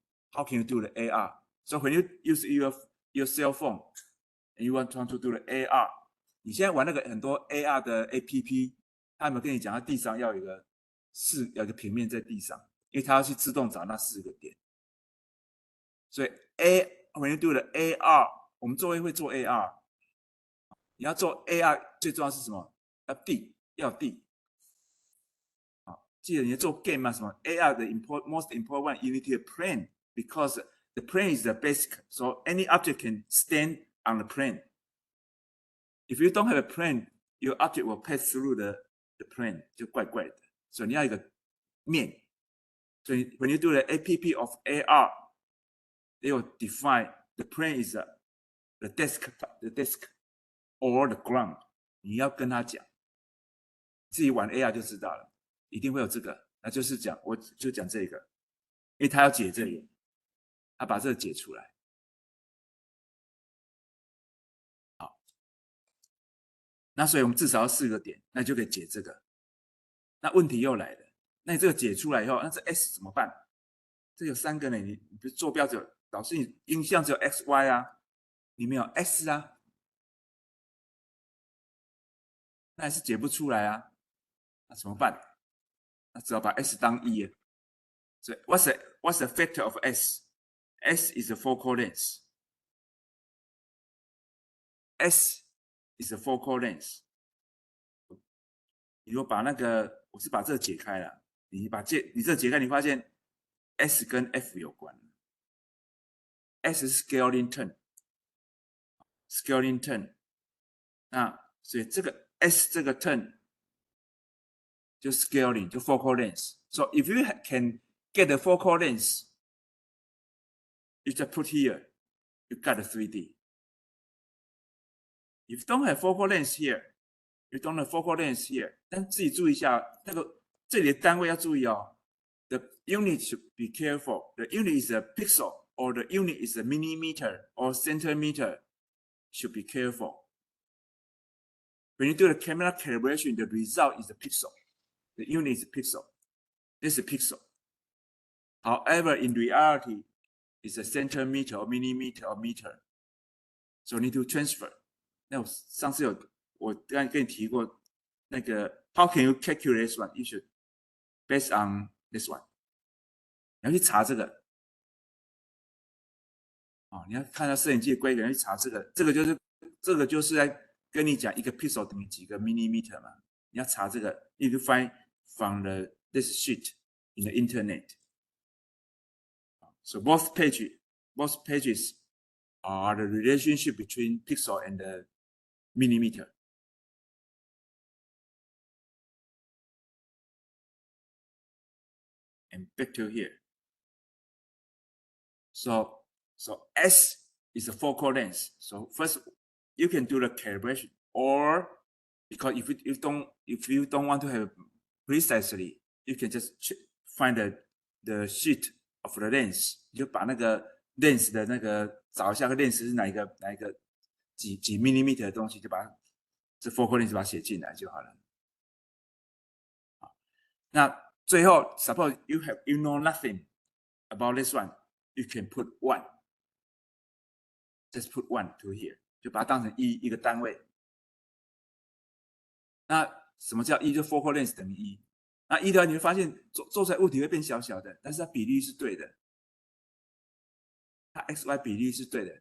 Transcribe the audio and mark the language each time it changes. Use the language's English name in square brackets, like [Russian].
[English] how can you do the AR? [Chinese] So when you use your cell phone and you want to do the AR, 你现在玩那个很多 AR 的 APP， 他有没有跟你讲，它地上要有一个平面在地上，因为它要去自动找那4个点。所以 [English] when you do the AR， [Chinese] 我们会做 AR， 你要做 AR 最重要是什么？要地。记得你做 game 嘛？什么 AR 的 [English] most important one, you need a plane because the plane is the basic, so any object can stand on the plane. If you don't have a plane, your object will pass through the plane， [Chinese] 就怪怪的。所以你要一个面。 [English] 所以 when you do the APP of AR, they will define the plane is the desk or the ground。 [Chinese] 你要跟他讲，自己玩 AR 就知道了。一定会有这个，那就是讲，我就讲这个，因为他要解这个，他把这个解出来。好，那所以我们至少要4个点，那就可以解这个。那问题又来了，那你这个解出来以后，那这 S 怎么办？这有3个呢，你不是坐标只有，老师你音像只有 XY 啊，你没有 S 啊，那还是解不出来啊，那怎么办？那只好把 S 当1。 [English] 所以 what's the factor of S? S is the focal length. S is the focal length. [Chinese] 你如果把那个，我是把这个解开了，你这解开，你发现 S 跟 F 有关。 S 是 scaling turn，scaling turn。那所以这个 S 这个 turn 就 scaling 就 focal length。 [English] So if you can get the focal length, you just put here, you got the 3D. If you don't have focal length here, you don't have focal length here. [Chinese] 但自己注意一下，那个这里的单位要注意哦。 [English] The unit should be careful. The unit is a pixel, or the unit is a millimeter or centimeter. Should be careful. When you do the camera calibration, the result is a pixel. The unit is a pixel. This is a pixel. However, in reality, it's a centimeter or millimeter or meter. So you need to transfer. [Chinese] 那我上次我刚才跟你提过那个 [English] How can you calculate this one? You should based on this one. [Chinese] 你要去查这个。你要看到摄影机的规格，去查这个。这个就是在跟你讲一个 pixel 等于几个 millimeter 嘛。你要查这个 [English] ，you can find from this sheet in the internet. So both pages are the relationship between pixel and the millimeter. And back to here. So S is the focal length. So first, you can do the calibration, or because if you don't want to have precisely, you can just find the sheet of the lens， [Chinese] 你就把那个 lens 的那个找一下个 lens 是哪一个几 millimeter 的东西，就把这 focal length 把它写进来就好了。 [English] 那最后 suppose you know nothing about this one, you can put 1. Just put 1 to here， [Chinese] 就把它当成一个单位。那什么叫1？就 focal length 等于1。那1的话，你会发现做出来物体会变小小的，但是它比例是对的，它 XY 比例是对的。